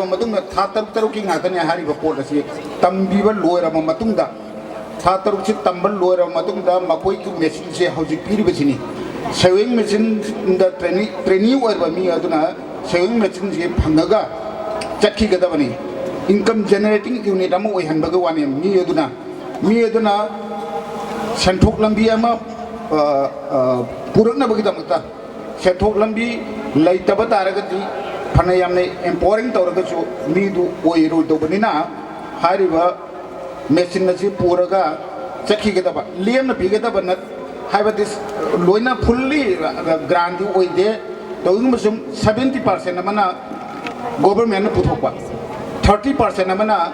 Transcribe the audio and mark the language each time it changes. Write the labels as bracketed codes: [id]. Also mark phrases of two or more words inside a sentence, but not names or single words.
[mni] matungda thatar ki ngatane hariba pot asi tambiba loiraba matungda thatar chi tambal loiraba matungda makoi ki machine se hauji piriba chini [en] sewing machine [mni] da training oirba mi aduna sewing machine je phangaga chakhi gadabani [en] income generating unit [mni] ama oihanbaga wani mi aduna senthok lambi ama purakna bagidamata senthok lambi laitaba taragati phanayamne empowering tawragachu mi du oiru dobanina hariba machine nasi puraga chakhi gadaba liamna bigadaba nat haibadis loina fully grandi oide tawingmusum 70% amana government na puthokpa 30% amana